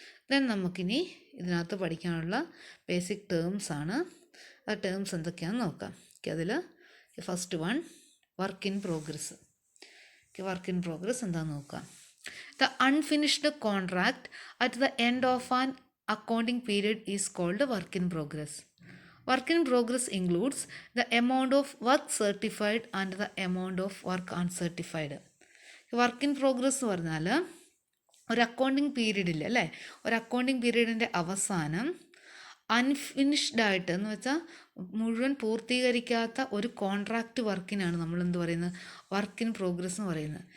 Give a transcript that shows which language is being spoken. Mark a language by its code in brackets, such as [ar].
[ml] Then നമുക്കിനി ഇതിനകത്ത് പഠിക്കാനുള്ള ബേസിക് ടേംസ് ആണ്. ആ ടേംസ് എന്തൊക്കെയാണെന്ന് നോക്കാം. അതിൽ [en] first one [ml] work in progress. [en] work in progress [ml] എന്താണെന്ന് നോക്കാം. [en] The unfinished contract at the end of an accounting period is called work in progress. Work in progress includes the amount of work certified and the amount of work uncertified. [ml] Work in progress എന്ന് പറഞ്ഞാൽ ഒരു accounting പീരീഡിൽ അല്ലേ, ഒരു accounting പീരീഡിൻ്റെ അവസാനം unfinished ആയിട്ട് എന്ന് വെച്ചാൽ മുഴുവൻ പൂർത്തീകരിക്കാത്ത ഒരു കോൺട്രാക്റ്റ് വർക്കിനാണ് നമ്മൾ എന്ത് പറയുന്നത്, വർക്ക് ഇൻ പ്രോഗ്രസ് എന്ന് പറയുന്നത്.